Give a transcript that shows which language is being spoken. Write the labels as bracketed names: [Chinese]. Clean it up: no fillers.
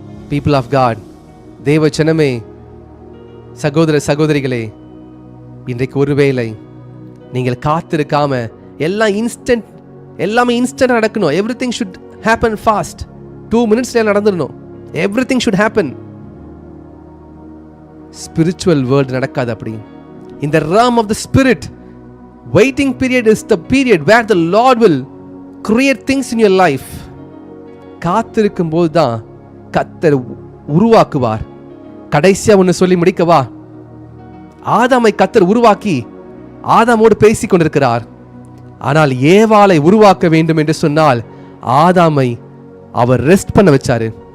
[English] People of God, [Tamil] தேவ ஜனமே, சகோதர சகோதரிகளே, இன்றைக்கு ஒருவேளை நீங்கள் காத்திருக்காம எல்லாமே இன்ஸ்டன்ட் நடக்கணும். [English] Everything should happen fast. 2 minutes நடந்துடணும். Everything should happen. Spiritual world [Tamil] நடக்காது அப்படி. [English] In the realm of the spirit, waiting period is the period where the Lord will create things in your life. [Tamil] காத்திருக்கும் போது தான் கர்த்தர் உருவாக்குவார். கடைசியா ஒன்று சொல்லி முடிக்கவா? ஆதாமை கர்த்தர் உருவாக்கி ஆதாமோடு பேசிக் கொண்டிருக்கிறார். ஆனால் ஏவாளை உருவாக்க வேண்டும் என்று சொன்னால் ஆதாமை அவர் ரெஸ்ட் பண்ண வச்சாரு.